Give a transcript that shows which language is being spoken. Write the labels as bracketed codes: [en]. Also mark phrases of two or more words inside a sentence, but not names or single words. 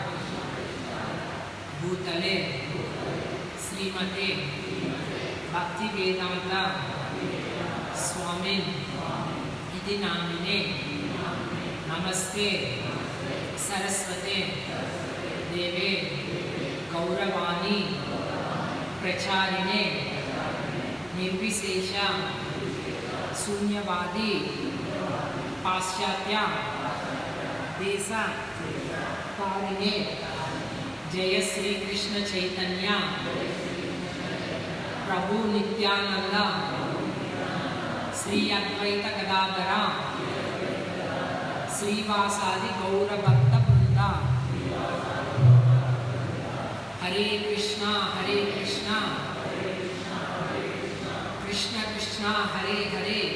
[sa] భూతలే శ్రీమతే భక్తి వేదాంత స్వామిన్ ఇది నామినే నమస్తే సరస్వతే దేవే గౌరవాణి प्रचारिणे निर्विशेष शून्यवादी पाश्चात्य देश कारिणे जय श्री कृष्ण चैतन्य प्रभु नित्यानंद श्री अद्वैत गदाधर श्रीवासादि गौर भक्त वृंद हरे कृष्णा कृष्ण कृष्ण हरे हरे